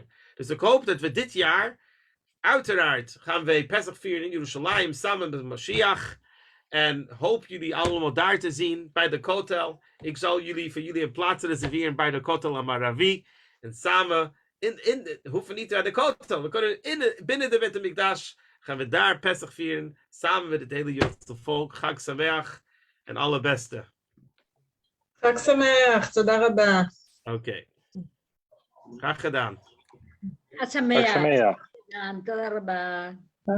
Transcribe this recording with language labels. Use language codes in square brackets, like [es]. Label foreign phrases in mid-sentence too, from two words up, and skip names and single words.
[nl] Dus ik hoop dat we dit jaar, uiteraard gaan we Pesach vieren in Yerushalayim samen met Mashiach en hoop jullie allemaal daar te zien bij de Kotel. Ik zal voor jullie een plaats reserveren bij de Kotel Amaravi en samen hoeven niet naar de Kotel, we kunnen binnen de Beit HaMikdash gaan we daar Pesach vieren, samen met het hele Joodse volk. [he] חג שמח [nl] en alle beste. [he] חג שמח, תודה רבה. [nl] Oké. Graag gedaan. [he] חג שמח. חג שמח. תודה רבה.